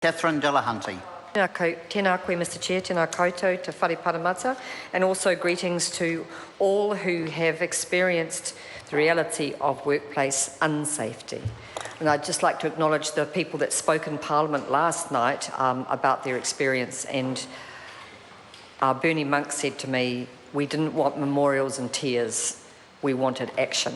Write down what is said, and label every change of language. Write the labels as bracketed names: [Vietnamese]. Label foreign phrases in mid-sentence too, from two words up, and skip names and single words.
[English] Catherine Delahunty. [Māori] Tēnā koe, [English] Mr Chair, [Māori] tēnā koutou, te whare paramata, [English] and also greetings to all who have experienced the reality of workplace unsafety. And I'd just like to acknowledge the people that spoke in Parliament last night about their experience, and Bernie Monk said to me, we didn't want memorials and tears, we wanted action.